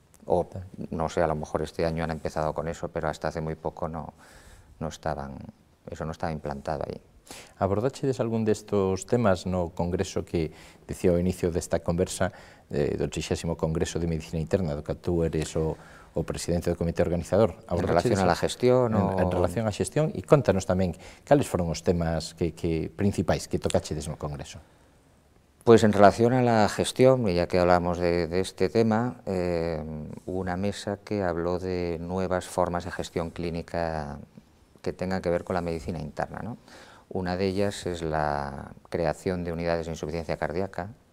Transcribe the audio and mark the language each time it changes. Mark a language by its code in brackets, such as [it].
[es] O no sé, a lo mejor este año han empezado con eso, pero hasta hace muy poco eso no estaba implantado aí. [gl] Abordachedes algún destos temas no congreso que dicía ao inicio desta conversa do 30º Congreso de Medicina Interna, do que tú eres o presidente do comité organizador? [es] En relación a la gestión? [gl] En relación á xestión, e contanos tamén cales foron os temas principais que tocachedes no congreso. [es] Pues en relación a la gestión, y ya que hablamos de este tema, hubo una mesa que habló de nuevas formas de gestión clínica que tengan que ver con la medicina interna, ¿no? Una de ellas es la creación de unidades de insuficiencia cardíaca.